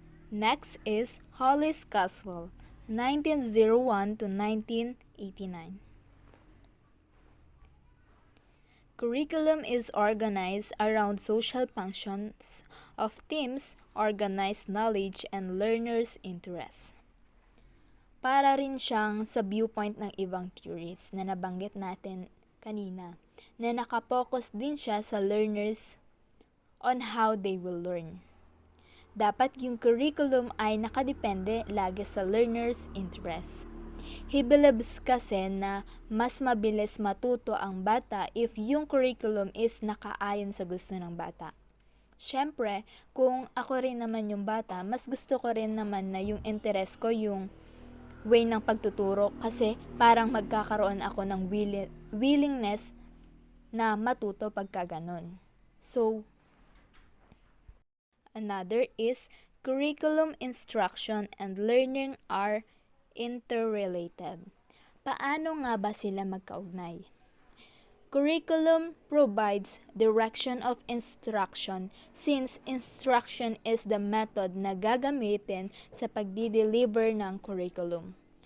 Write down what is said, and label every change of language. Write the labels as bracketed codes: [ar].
[en] Next is Hollis Caswell, 1901 to 1989. Curriculum is organized around social functions of teams, organized knowledge, and learners' interests. [tl] Para rin siyang sa viewpoint ng ibang theories na nabanggit natin kanina, na nakapokus din siya sa learners [en] on how they will learn. [tl] Dapat yung curriculum ay nakadepende lagi sa learners' interest. [en] He believes [tl] kasi na mas mabilis matuto ang bata if yung curriculum is nakaayon sa gusto ng bata. Siyempre, kung ako rin naman yung bata, mas gusto ko rin naman na yung interest ko yung way ng pagtuturo kasi parang magkakaroon ako ng willingness na matuto pagka ganon. [en] So, another is curriculum instruction and learning are interrelated. [tl] Paano nga ba sila magkaugnay? [en] Curriculum provides direction of instruction since instruction is the method [tl] na gagamitin sa pagdi-deliver ng curriculum.